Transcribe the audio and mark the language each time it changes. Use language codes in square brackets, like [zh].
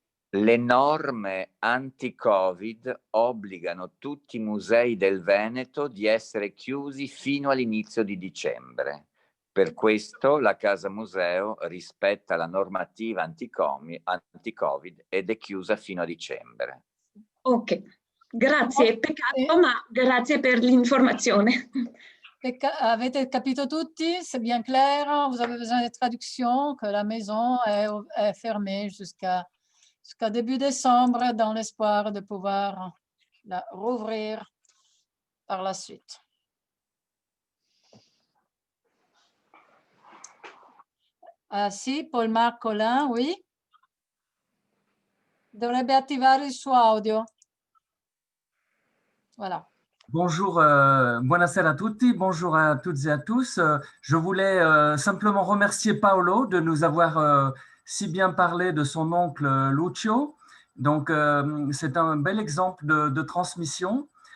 [it] Le norme anti-Covid obbligano tutti i musei del Veneto di essere chiusi fino all'inizio di dicembre. Per questo la Casa Museo rispetta la normativa anti-Covid ed è chiusa fino a dicembre. Ok, grazie, peccato, ma grazie per l'informazione. Avete capito tutti? [fr] C'est bien clair? Vous avez besoin de traduction? Que la maison est fermée jusqu'à début décembre dans l'espoir de pouvoir la rouvrir par la suite. Ah sì, Paul-Marc Collin, oui? [it] Dovrebbe attivare il suo audio. [fr] Voilà. Bonjour, [it] buonasera a tutti, [fr] bonjour à toutes et à tous. Je voulais simplement remercier Paolo de nous avoir si bien parlé de son oncle Lucio. Donc, c'est un bel exemple de transmission.